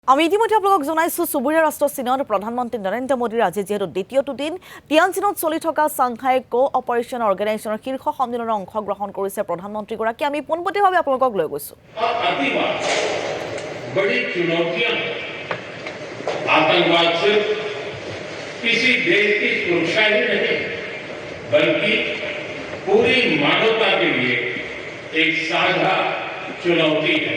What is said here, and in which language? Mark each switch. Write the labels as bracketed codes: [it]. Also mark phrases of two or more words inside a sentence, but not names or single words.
[as] আমি ইতিমধ্যে আপোনালোকক জনাইছো সুবুৰীয়া ৰাষ্ট্ৰ চীনৰ প্ৰধানমন্ত্ৰী নৰেন্দ্ৰ মোদীৰ আজি যেহেতু দ্বিতীয়টো দিন তিয়ানজিনত চলি থকা সাংঘাই কোঅপাৰেশ্যন অৰ্গেনাইজেশ্যনৰ শীৰ্ষ সন্মিলনত অংশগ্ৰহণ কৰিছে প্ৰধানমন্ত্ৰীগৰাকী আমি পোনপটীয়াভাৱে আপোনালোকক লৈ গৈছো [hi] बड़ी चुनौतियां आतंकवाद से किसी देश की सुरक्षा ही नहीं बल्कि पूरी मानवता के लिए एक साझा चुनौती है।